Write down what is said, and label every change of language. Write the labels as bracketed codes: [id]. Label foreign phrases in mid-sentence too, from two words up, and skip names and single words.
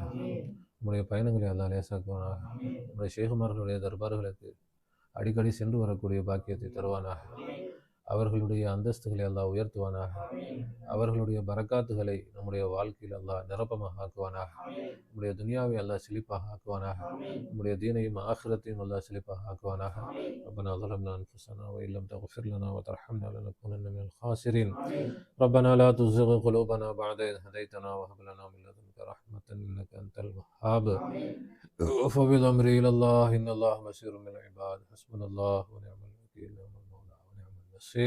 [ta] நம்முடைய பயணங்களை எல்லாம் லேசாக்குவானாக. நம்முடைய ஷேகுமார்களுடைய தர்பார்களுக்கு அடிக்கடி சென்று வரக்கூடிய பாக்கியத்தை தருவானாக. அவர்களுடைய அந்தஸ்துகளை அல்லாஹ் உயர்த்துவானாக. அவர்களுடைய பரக்காத்துகளை நம்முடைய வாழ்க்கையில் அல்லாஹ் நிரப்பமாக ஆக்குவானாக. நம்முடைய துனியாவை அல்லாஹ் செழிப்பாக ஆக்குவானாக. நம்முடைய தீனையும் ஆখিরাத்தையும் அல்லாஹ் செழிப்பாக ஆக்குவானாக. [ar] ربنا ظلمنا أنفسنا وإن لم تغفر لنا وترحمنا لنكونن من الخاسرين. ربنا لا تزغ قلوبنا بعد إذ هديتنا وهب لنا من لدنك رحمة إنك أنت الوهاب. وفوض أمري إلى الله إن الله بصير بالعباد. حسبنا الله ونعم الوكيل ونعم المولى ونعم النصير.